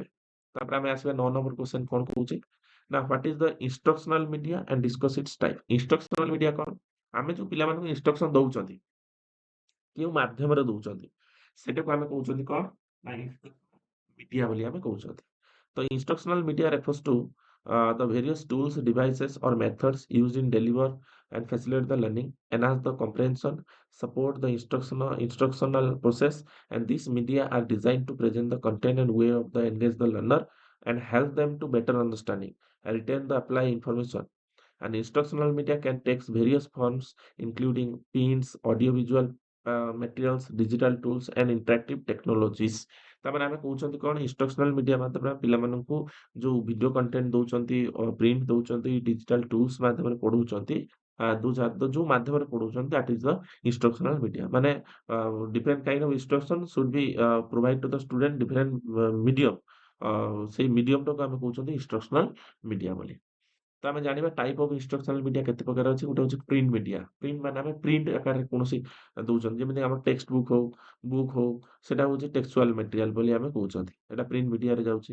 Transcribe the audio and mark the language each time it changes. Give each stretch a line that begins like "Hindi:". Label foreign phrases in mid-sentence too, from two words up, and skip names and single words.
Odia: ତାପରେ ଆମେ ଆସିବା 9
English: number question
Odia: କଣ କହୁଛି ନା
English: what is the instructional media and discuss its type. instructional media କଣ?
Odia: ଆମେ ଯୋଉ ପିଲାମାନଙ୍କୁ ଇନଷ୍ଟ୍ରକ୍ସନ ଦଉଛନ୍ତି, କେଉଁ ମାଧ୍ୟମରେ ଦଉଛନ୍ତି, ସେଟାକୁ ଆମେ କହୁଛନ୍ତି କଣ ନା ମିଡିଆ ବୋଲି ଆମେ କହୁଛନ୍ତି।
English: ତ instructional media refers to the various tools, devices, or methods used in deliver and facilitate the learning, enhance the comprehension, support the instructional process, and these media are designed to present the content and way of the engage the learner and help them to better understanding and retain the apply information. And instructional media can take various forms, including pins, audiovisual materials, digital tools, and interactive technologies.
Odia: ତାପରେ ଆମେ କହୁଛନ୍ତି କଣ
English: instructional media
Odia: ମାଧ୍ୟମରେ ପିଲାମାନଙ୍କୁ ଯୋଉ
English: video content
Odia: ଦଉଛନ୍ତି, ପ୍ରିଣ୍ଟ ଦଉଛନ୍ତି,
English: digital tools
Odia: ମାଧ୍ୟମରେ ପଢଉଛନ୍ତି, ଯୋଉ ମାଧ୍ୟମରେ ପଢଉଛନ୍ତି
English: that is the instructional media। ମାନେ different kind of instruction should be provide to the student different medium।
Odia: ସେଇ ମିଡିୟମଟାକୁ ଆମେ କହୁଛନ୍ତି
English: instructional media
Odia: ବୋଲି। ତ ଆମେ ଜାଣିବା
English: type of instructional media
Odia: କେତେ ପ୍ରକାର ଅଛି। ଗୋଟେ ହଉଛି
English: print media.
Odia: ପ୍ରିଣ୍ଟ ମାନେ ଆମେ ପ୍ରିଣ୍ଟ ଆକାରରେ କୌଣସି ଦଉଛନ୍ତି, ଯେମିତି ଆମର
English: text book
Odia: ହଉ ସେଟା ହଉଛି
English: textual material
Odia: ବୋଲି ଆମେ କହୁଛନ୍ତି। ଏଟା
English: print media-re
Odia: ଯାଉଛି।